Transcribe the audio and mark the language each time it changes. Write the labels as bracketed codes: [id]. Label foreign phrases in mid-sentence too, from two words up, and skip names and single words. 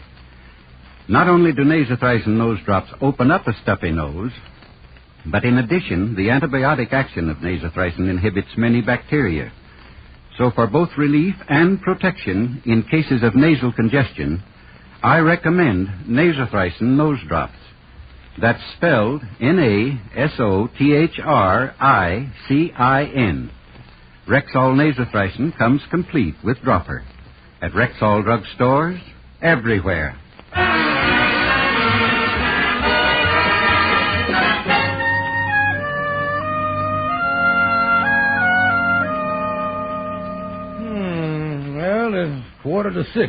[en] Not only do nasothricin nose drops open up a stuffy nose, but in addition, the antibiotic action of nasothricin inhibits many bacteria. So for both relief and protection in cases of nasal congestion, I recommend nasothricin nose drops. That's spelled Nasothricin. Rexall nasothricin comes complete with dropper at Rexall drug stores everywhere. Well, it's 5:45.